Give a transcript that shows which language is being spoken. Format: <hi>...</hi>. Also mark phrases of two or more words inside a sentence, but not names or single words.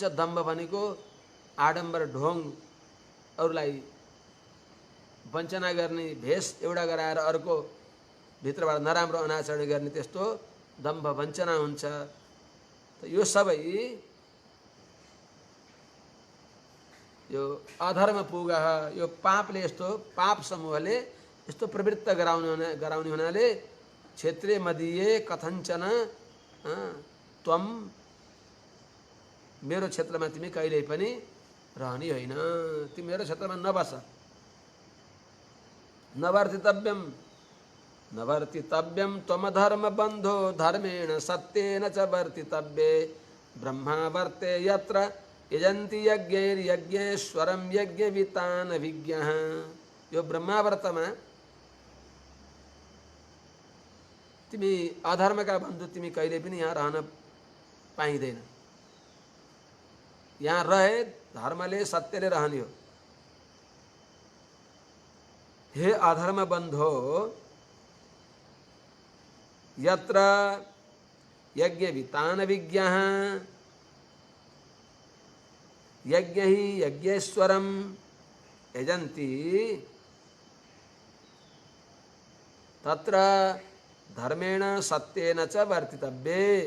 <ne>दम्भ भनेको आडम्बर ढोङ, अरूलाई वञ्चना गर्ने, भेष एउटा गराएर अर्को भित्रबाट नराम्रो अनाचरण गर्ने, त्यस्तो दम्भ वञ्चना हुन्छ। त यो सबै यो अधर्म पुगः, यो पापले, यस्तो पाप समूहले यस्तो प्रवृत्त गराउने हुनाले</ne> <sa>क्षेत्रीय मदीय कथञ्चन त्वम,</sa> <ne>मेरो क्षेत्रमा तिमी कहिल्यै पनि रहने होइन, तिमी मेरो क्षेत्रमा नबस।</ne> <sa>नवर्तितव्यम नवर्तितव्यम त्वमधर्म बन्धो धर्मेण सत्येन च वर्तितव्ये ब्रह्मावर्ते यत्र यजन्ति यज्ञैर्यज्ञेश्वरं यज्ञवितान विज्ञः।</sa> <ne>यो ब्रह्मावर्तमा तिमी अधर्मका बन्धु तिमी कहिले पनि यहाँ रहन पाइँदैन। यहाँ रहे धर्मले सत्यले रहने हो।</ne> <sa>हे अधर्म बन्धो यत्र यज्ञवितान विज्ञः यज्ञ ही यज्ञेश्वरम यजन्ति तत्र धर्मेण सत्येन च वर्तितव्ये।</sa>